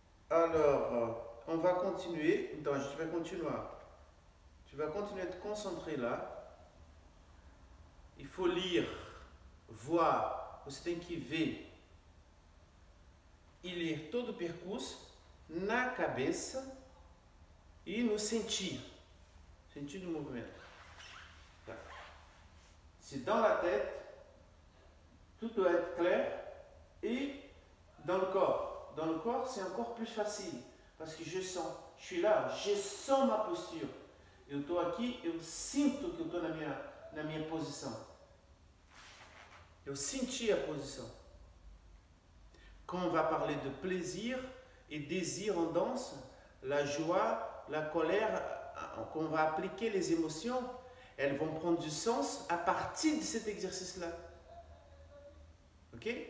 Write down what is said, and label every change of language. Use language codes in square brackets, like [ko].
[fr] Alors, on va continuer. [pt] Então, a gente vai continuar. [fr] Tu vas continuer à te concentrer là. Il faut lire, voir. [pt] Você tem que ver e ler todo o percurso na cabeça e no sentir. [fr] Sentir du mouvement. C'est dans la tête, tout doit être clair, et dans le corps. Dans le corps, c'est encore plus facile, parce que je sens, je suis là, je sens ma posture. [pt] Eu estou aqui, eu sinto que eu estou na minha posição. Eu senti a posição. [fr] Quand on va parler de plaisir et désir en danse, la joie, la colère, qu'on va appliquer les émotions, elles vont prendre du sens à partir de cet exercice-là. Ok?